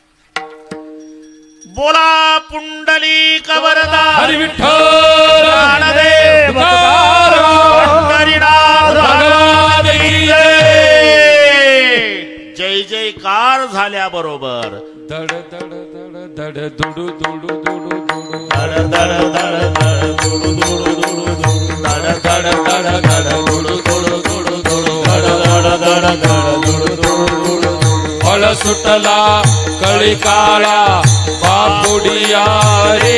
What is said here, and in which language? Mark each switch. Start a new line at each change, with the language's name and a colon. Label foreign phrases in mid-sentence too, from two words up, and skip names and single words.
Marathi: बोला पुंडलिक वरदा हरी विठ्ठल ज्ञानदेव पंढरीनाथ
Hindi: भगवान की जय.
Marathi: जय जयकार झाल्याबरोबर दड दड दड दड दुडू दुडू दुडू दुडू धड धड धड धड दुडू दुडू दुडू धड धड धड धड दुडू दुडू दुडू दुडू धड धड धड धड दुडू दुडू दुडू. फळ सुटला कळी काळा बापुडिया रे.